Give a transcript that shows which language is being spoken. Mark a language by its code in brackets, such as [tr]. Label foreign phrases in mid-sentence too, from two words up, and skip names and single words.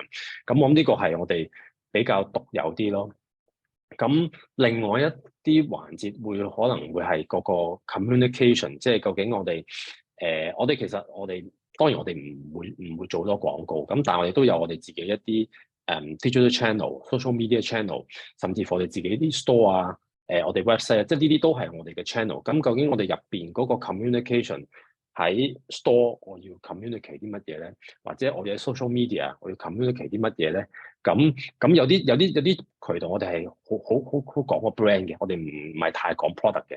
[yue] 咁我諗呢個係我哋比較獨有啲咯。咁另外一啲環節可能會係嗰個 communication，即係究竟我哋其實當然我哋唔會做多廣告，咁但係我哋都有我哋自己一啲 [en] digital channel、 social media channel， [yue] 甚至乎我哋自己啲 store 啊。我哋 website 即係呢啲都係我哋嘅 channel。咁究竟我哋入邊嗰個 communication 喺 store 我要 communicate 啲乜嘢咧？或者我哋喺 [en] social media [yue] 我要 communicate 啲乜嘢咧？咁有啲渠道我哋係好講個 brand 嘅，我哋唔係太講 product 嘅。